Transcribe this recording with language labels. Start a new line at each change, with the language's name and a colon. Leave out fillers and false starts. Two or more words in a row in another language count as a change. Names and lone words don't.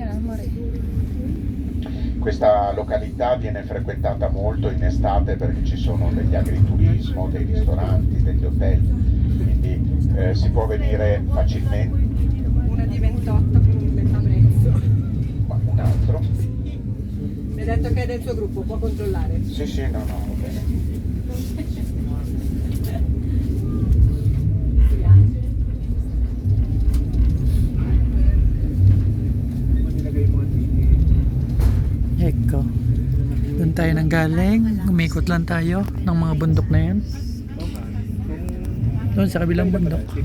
Italian: Questa località viene frequentata molto in estate perché ci sono degli agriturismo, dei ristoranti, degli hotel, quindi si può venire facilmente. Una di 28 con metà prezzo. Ma un altro? Mi ha detto che è del suo gruppo, può controllare. Sì, sì, no, va bene.
Filipino: Eko. Doon tayo nang galing. Umikot lang tayo ng mga bundok na yan. Doon sa kabilang bundok.